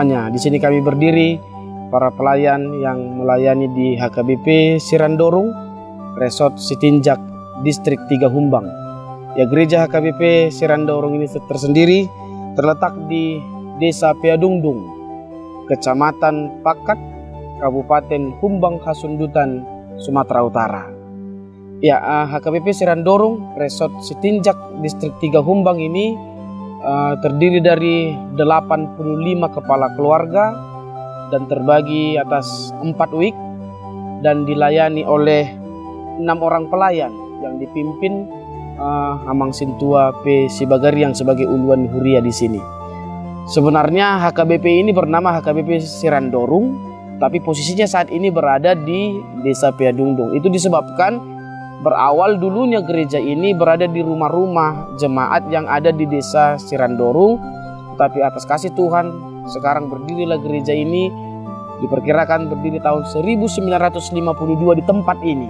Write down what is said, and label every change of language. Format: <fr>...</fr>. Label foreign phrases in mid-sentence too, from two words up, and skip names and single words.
<id>Di sini kami berdiri, para pelayan yang melayani di HKBP Sirandorong, Resort Sitinjak, Distrik 3 Humbang. Ya, gereja HKBP Sirandorong ini tersendiri terletak di Desa Peadungdung, Kecamatan Pakat, Kabupaten Humbang Hasundutan, Sumatera Utara. Ya, HKBP Sirandorong Resort Sitinjak Distrik 3 Humbang ini terdiri dari 85 kepala keluarga dan terbagi atas 4 wik dan dilayani oleh 6 orang pelayan yang dipimpin Amang Sintua P. Sibagari yang sebagai uluan huria di sini. Sebenarnya HKBP ini bernama HKBP Sirandorong, tapi posisinya saat ini berada di Desa Peadungdung. Itu disebabkan berawal dulunya gereja ini berada di rumah-rumah jemaat yang ada di Desa Sirandorong, tapi atas kasih Tuhan sekarang berdirilah gereja ini, diperkirakan berdiri tahun 1952 di tempat ini.</id>